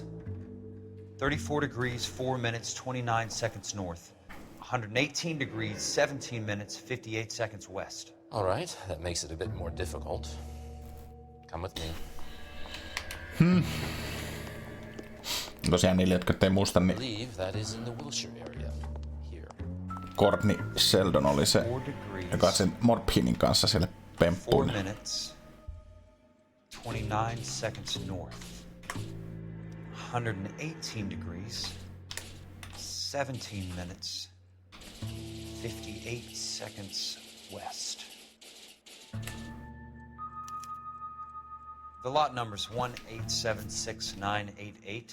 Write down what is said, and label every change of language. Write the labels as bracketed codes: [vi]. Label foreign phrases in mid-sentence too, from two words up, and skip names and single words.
[en] 34 degrees, 4 minutes, 29 seconds north. 118 degrees, 17 minutes, 58 seconds west. All right, that makes it a bit more difficult. Come with me. [fi] Tosiaan niille, jotka ei muista, [en] I [fi] niin [en] believe that is in the Wilshire area. Here. [fi] Courtney Sheldon oli se, [en] 4 degrees, [fi] joka sen Morphinin kanssa siellä [en] 4 [fi] pemppuili. [en] minutes, 29 seconds north. 118 degrees, 17 minutes, 58 seconds west. The lot number's 1876988.